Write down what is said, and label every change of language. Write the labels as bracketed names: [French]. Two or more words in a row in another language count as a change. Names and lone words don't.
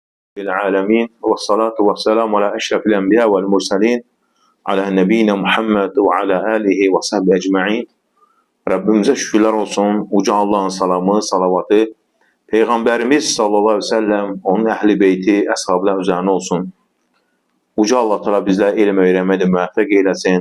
[Arabic] العالمين والصلاة والسلام على أشرف الأنبياء والمرسلين على نبينا محمد وعلى آله وصحبه أجمعين. [Turkish] Rabbimize şükürler olsun. Uca Allah'ın salamı, salavatı Peygamberimiz [Arabic] صلى الله عليه وسلم, [Turkish] onun ehli beyti, əshablar üzerine olsun. Uca Allah Teala bizler ilim öğrenmede müvaffak eylesin.